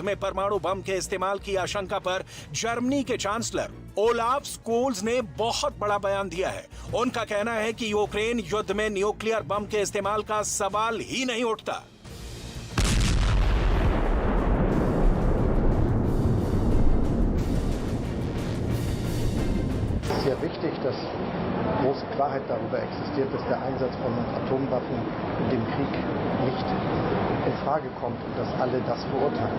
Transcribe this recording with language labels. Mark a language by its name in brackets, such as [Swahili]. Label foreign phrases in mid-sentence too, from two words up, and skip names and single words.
[Hindi] में परमाणु बम के इस्तेमाल की आशंका पर जर्मनी के चांसलर ओलाफ स्कोल्स ने बहुत बड़ा बयान दिया है। उनका कहना है कि यूक्रेन युद्ध में न्यूक्लियर बम के इस्तेमाल का सवाल ही नहीं उठता। [German] Sehr wichtig, dass große Klarheit darüber existiert, dass der Einsatz von Atomwaffen in dem Krieg nicht in Frage kommt und dass alle das verurteilen.